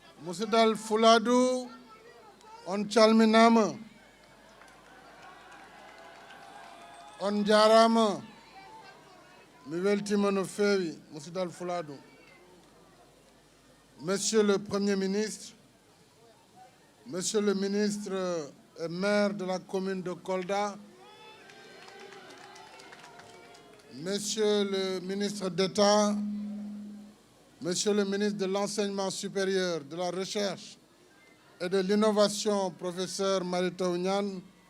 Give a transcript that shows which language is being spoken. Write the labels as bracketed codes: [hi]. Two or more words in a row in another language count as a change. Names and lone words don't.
[ff] Musidal Fuladu on calminama, on jarama, mi weltima no fewi Musidal Fuladu. [fr] Monsieur le Premier ministre, Monsieur le ministre et maire de la commune de Kolda, Monsieur le ministre d'État, Monsieur le ministre de l'Enseignement supérieur, de la Recherche et de l'Innovation, professeur Mary Teuw Niane,